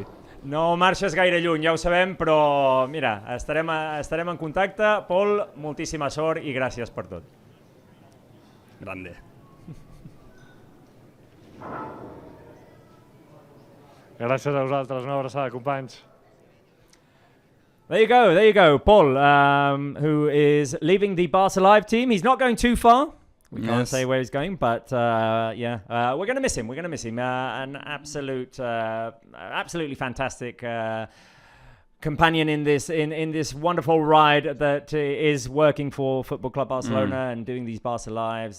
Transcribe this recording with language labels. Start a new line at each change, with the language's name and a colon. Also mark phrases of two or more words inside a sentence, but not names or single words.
Catalan: No marxes gaire lluny, ja ho sabem, però mira, estarem en contacte. Pol, moltíssima sort i gràcies per tot. Grande. Gràcies a vosaltres, una abraçada, companys.
English: There you go. Paul, who is leaving the Barça Live team. He's not going too far. We can't say where he's going, but we're going to miss him. An absolutely fantastic companion in this wonderful ride that is working for Football Club Barcelona and doing these Barça Lives.